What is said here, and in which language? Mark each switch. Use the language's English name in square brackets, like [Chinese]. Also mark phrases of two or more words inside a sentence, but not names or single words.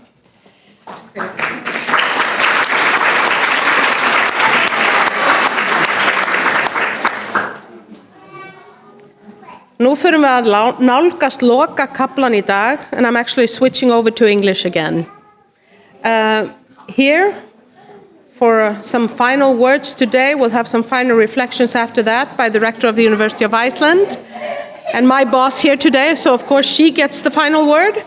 [Icelandic] Nú förum við að nálgast loka kaplan í dag, [English] and I'm actually switching over to English again. Here, for some final words today, we'll have some final reflections after that by the rector of the University of Iceland, and my boss here today, so of course she gets the final word.